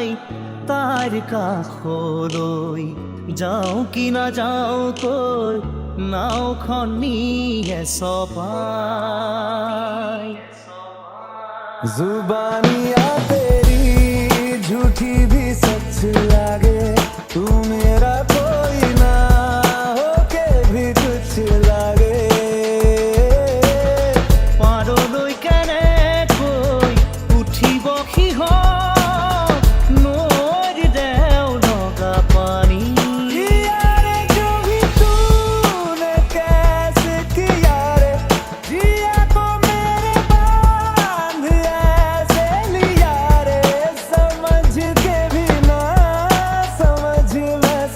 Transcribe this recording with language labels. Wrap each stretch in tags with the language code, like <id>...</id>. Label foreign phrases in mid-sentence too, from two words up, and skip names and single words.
<as>তাইৰ কাষলৈ যাওঁ কি নাযাওঁ কৈ নাওখন নিয়ে চপাই।</as> <hi>जुबानियाँ तेरी झूठी भी सच लागे, तू मेरा कोई ना हो के भी कुछ लागे।</hi> <as>পাৰলৈ কেনেকৈ উঠিব সিহঁত নৈৰ দেও লগা পানী।</as> <hi>किया रे जो भी तूने कैसे किया रे, जिया को मेरे बांध ऐसे लिया रे। समझ के भी ना समझ मैं</hi>